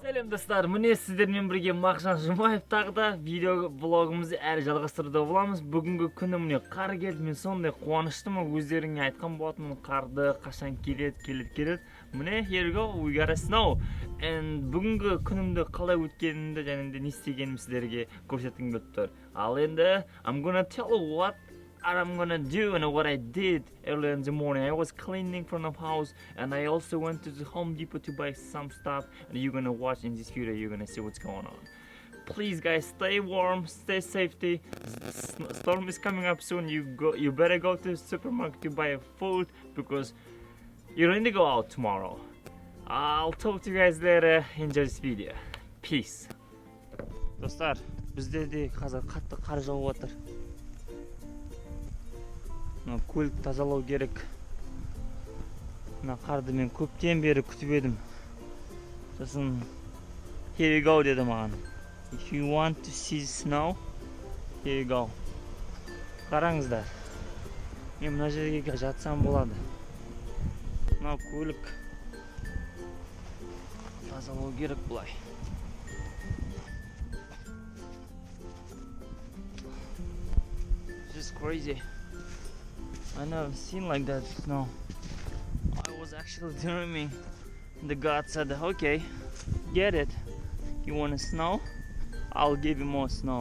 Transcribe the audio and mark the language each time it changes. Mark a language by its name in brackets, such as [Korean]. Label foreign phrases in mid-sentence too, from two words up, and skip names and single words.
[Kazakh] Сәлем достар, міне сіздермен бірге Мағжан Жұмаев тағы да видео блогымызды әрі жалғастыруда боламыз. Бүгінгі күні міне қар келді, мен сондай қуаныштымын, өздеріңе айтқан болатынмын, қарды қашан келеді. Міне, [English] here we go, we got a snow. [Kazakh] And бүгінгі күнімді қалай өткенімді және де не істегенім сіздерге көрсеткім келіп тұр. Ал енді [English] I'm gonna tell you what I'm gonna do and what I did early in the morning. I was cleaning from the house and I also went to the Home Depot to buy some stuff, and you're gonna watch in this video, you're gonna see what's going on. Please guys, stay warm, stay safety. Storm is coming up soon. You better go to the supermarket to buy food because you're going to go out tomorrow. I'll talk to you guys later. Enjoy this video. Peace. [Kazakh] Dostlar, бізде де қазір қатты қар жауып жатыр. Көлік тазалау керек. Мына қарды мен көптен бері күтіп едім. Сосын [English] here you go [Kazakh] деді маған. [English] If you want to see snow, here you go. [Kazakh] Қараңыздар. Мен мына жерге жатсам болады. Мына көлік тазалау керек бұлай. [English] This is crazy. I never seen like that snow. I was actually dreaming. The God said, okay, get it. You want snow? I'll give you more snow.